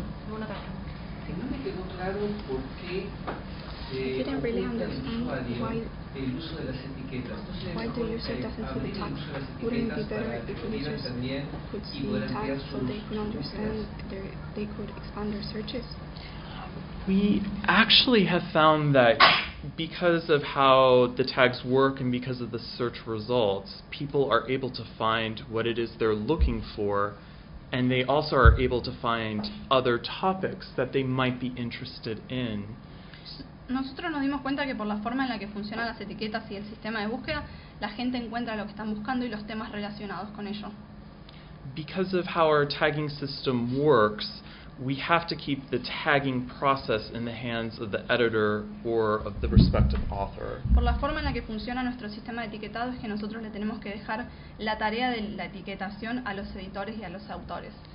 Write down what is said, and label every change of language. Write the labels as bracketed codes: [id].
[es] No me quedó claro por qué el uso de las etiquetas. [en] Why the user doesn't see the tags? Wouldn't it be better if users could see the tags so they could understand they could expand their searches? We actually have found that because of how the tags work and because of the search results, people are able to find what it is they're looking for, and they also are able to find other topics that they might be interested in. [es] Nosotros nos dimos cuenta que por la forma en la que funcionan las etiquetas y el sistema de búsqueda, la gente encuentra lo que están buscando y los temas relacionados con ello. [en] Because of how our tagging system works, we have to keep the tagging process in the hands of the editor or of the respective author. [es] Por la forma en la que funciona nuestro sistema de etiquetado es que nosotros le tenemos que dejar la tarea de la etiquetación a los editores y a los autores.